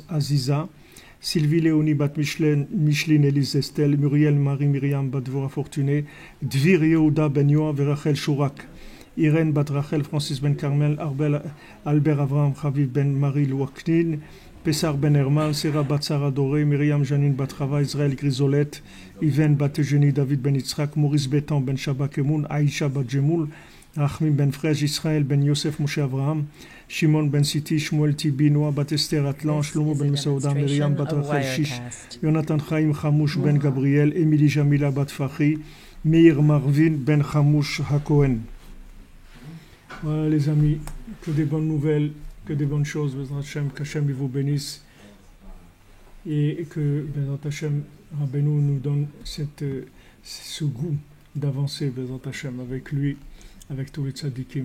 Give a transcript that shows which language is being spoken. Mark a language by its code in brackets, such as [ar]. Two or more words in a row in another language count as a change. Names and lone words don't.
[fr] Aziza, Sylvie Léonie bat Micheline Élise Estelle, Muriel Marie Myriam bat Dvora Fortuné, Dvir Yehuda ben Yoav et Rachel Chourak, Irène bat Rachel Francis ben Carmel, Albert Abraham Chaviv ben Marie Louaknin, Pessar ben Herman, Sarah bat Sarah Doré, Myriam Janine bat Rava, Israël Grisolette, Yven bat Eugénie David ben Yitzhak, Maurice Bétan ben Shabak Emoun, Aïcha bat Jemoul, Achmim ben Frej, Israël ben Yosef Moshe Abraham, Shimon ben Siti, Shmuel Tibi, Noah bat Esther Atlan, Shlomo ben Mesaouda, Myriam bat Rachel Shish, Jonathan Chaim Chamouch ben Gabriel, Émilie Jamila bat Fachi, Meir Marvin ben Chamouch Hakohen. Voilà les amis, que des bonnes nouvelles, que des bonnes choses, [he] בעזרת השם, [fr] qu'Hashem vous bénisse et que [he] בעזרת השם רבינו [fr] nous donne ce goût d'avancer, [he] בעזרת השם, [fr] avec lui, avec tous les tzadikim.